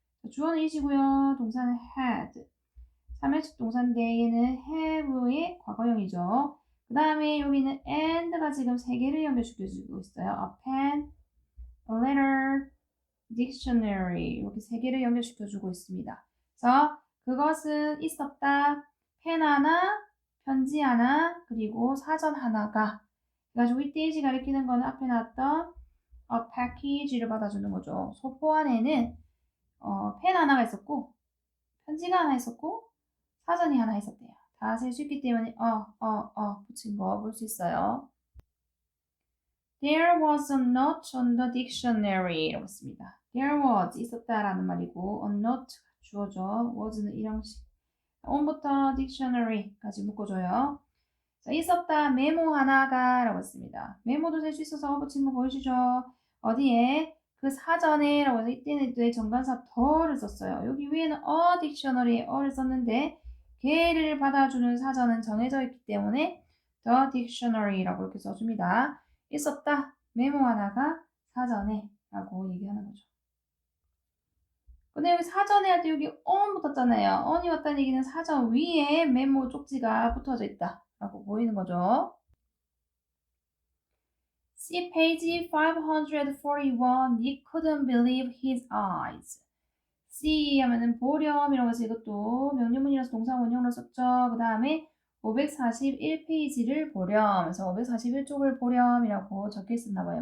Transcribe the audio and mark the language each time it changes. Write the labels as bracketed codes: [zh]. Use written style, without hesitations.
[ko] 주어는 it이고요. 동사는 had. 삼형식 동사인데 얘는 have의 과거형이죠. 그 다음에 여기는 and가 지금 세 개를 연결시켜주고 있어요. A pen, a letter, dictionary 이렇게 세 개를 연결시켜주고 있습니다. 그래서 그것은 있었다. 펜 하나, 편지 하나, 그리고 사전 하나가 그래가지고 이때지 가리키는 거는 앞에 나왔던 package를 받아주는 거죠. 소포 안에는 펜 하나가 있었고 편지가 하나 있었고 사전이 하나 있었대요. 다 셀 수 있기 때문에 붙인 거 볼 수 있어요. [en] There was a note on the dictionary [ko] 라고 했습니다. There was 있었다라는 말이고 a note 주어져 was는 일형식 on부터 dictionary까지 묶어줘요. 자, 있었다 메모 하나가 라고 했습니다. 메모도 될 수 있어서 붙인 거 보이시죠? 어디에? 그 사전에 라고 해서 이때는 또 정관사 더를 썼어요. 여기 위에는 a dictionary에 a를 썼는데 걔를 받아주는 사전은 정해져 있기 때문에 the dictionary라고 이렇게 써줍니다. 있었다 메모 하나가 사전에 라고 얘기하는 거죠. 근데 여기 사전에 할 때 여기 on 붙었잖아요. on이 왔다는 얘기는 사전 위에 메모 쪽지가 붙어져 있다 라고 보이는 거죠. [en] See page 541. Nick couldn't believe his eyes. [ko] see 하면은 보렴이라고 해서 이것도 명령문이라서 동사 원형으로 썼죠. 그 다음에 541페이지를 보렴. 그래서 541쪽을 보렴이라고 적혀 있었나봐요.